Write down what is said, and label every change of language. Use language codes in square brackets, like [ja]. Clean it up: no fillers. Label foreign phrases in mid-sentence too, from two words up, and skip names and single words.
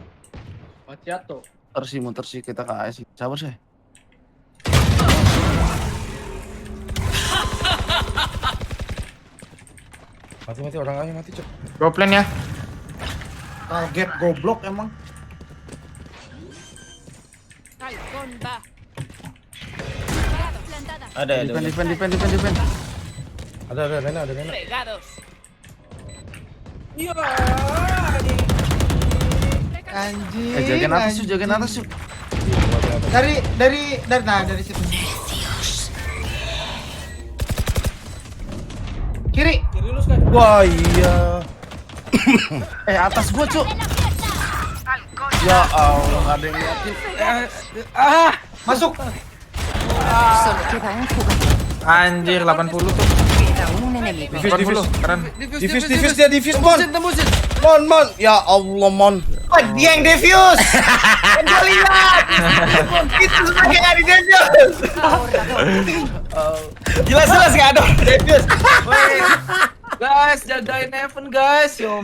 [id] Macchiato. Muter sih kita ke AS. Sabar sih. Mati orang aja mati, Cok. Go plan ya. Target goblok emang. [es] Halcón va. Plantada. [id] Ada ya. Defend. Ada Rena. [es] Regados. [id] Anjing. Jagain atas anjing. yuk, jagain atas yuk. Dari situ. Kiri. Kiri lu Sky. Wah, iya. Atas gua, Cuk. [ar] يا الله, [id] nggak ada yang liatin. Masuk. [es] Solo queda un jugador. [id] Anjir 80 tuh. [es] Queda un enemigo. [id] Diffuse. Keren. Diffuse dia diffuse, Mon. Mon. [ar] يا الله, [id] Mon. Oh, dia yang defuse. Kan gua lihat. Itu sebagai yang di defuse. Jelas nggak ada defuse. Guys, jagain Evan guys. Yo,